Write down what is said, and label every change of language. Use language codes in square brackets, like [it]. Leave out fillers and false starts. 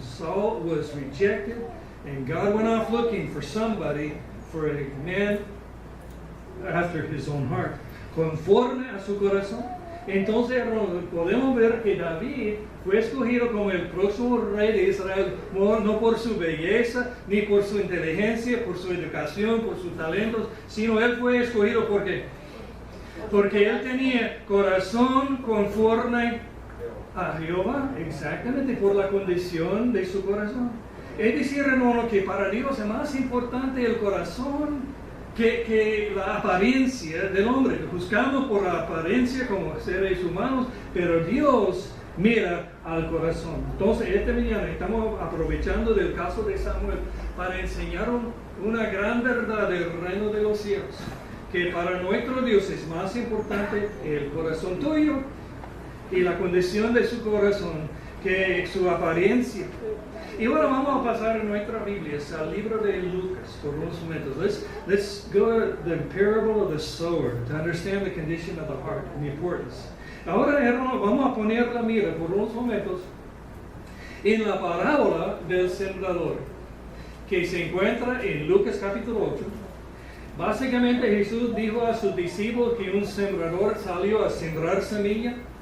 [en] Saul was rejected and God went off looking for somebody, for a man after his own heart, [es] conforme a su corazón. Entonces podemos ver que David fue escogido como el próximo rey de Israel, no por su belleza, ni por su inteligencia, por su educación, por sus talentos, sino él fue escogido porque él tenía corazón conforme a Jehová, exactamente por la condición de su corazón. Es decir, hermano, que para Dios es más importante el corazón que la apariencia del hombre. Juzgamos por la apariencia como seres humanos, pero Dios mira al corazón. Entonces, esta mañana estamos aprovechando del caso de Samuel para enseñar una gran verdad del reino de los cielos, que para nuestro Dios es más importante el corazón tuyo y la condición de su corazón que su apariencia. Y bueno, vamos a pasar en nuestra Biblia al libro de Lucas por unos momentos. [en] Let's go to the parable of the sower to understand the condition of the heart and the importance. [es] Ahora, hermano, vamos a poner la mira por unos momentos en la parábola del sembrador, que se encuentra en Lucas capítulo 8. Básicamente Jesús dijo a sus discípulos que un sembrador salió a sembrar semilla.